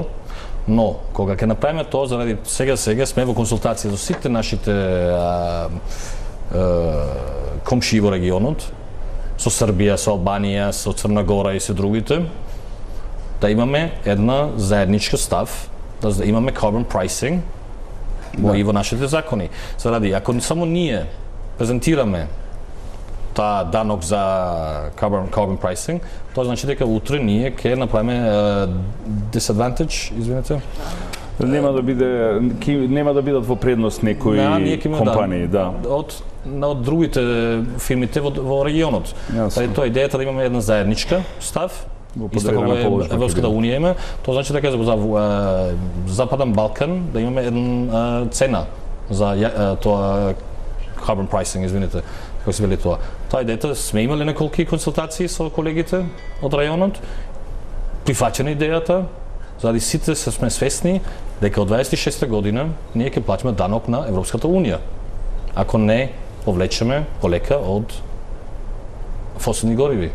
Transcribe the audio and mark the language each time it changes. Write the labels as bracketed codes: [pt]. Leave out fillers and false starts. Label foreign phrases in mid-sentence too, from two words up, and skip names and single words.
[mk] Но кога ќе направиме тоа, заради сега сме во консултација со сите нашите комшии во регионот, со Србија, со Албанија, со Црна Гора и се другите, да имаме една заедничка став, да имаме [en] carbon pricing [mk] и во нашите закони. Заради ако само ние презентираме таа данок за [en] carbon pricing, [mk] тоа значи дека утре ние ќе направиме disadvantage, извинете. Нема да бидат во предност некои компании, од другите фирмите во регионот. Тоа е идејата да имаме една заедничка став, исто како Европската унија има, тоа значи дека за Западен Балкан да имаме една цена за тоа [en] carbon pricing, [mk] извините, како се вели тоа. Тоа идејата, сме имали неколку консултации со колегите од рајонот, прифаќена идејата, заради сите сме свесни дека од 26 година ние ќе платиме данок на Европската унија, ако не повлечеме полека од фосилни гориви.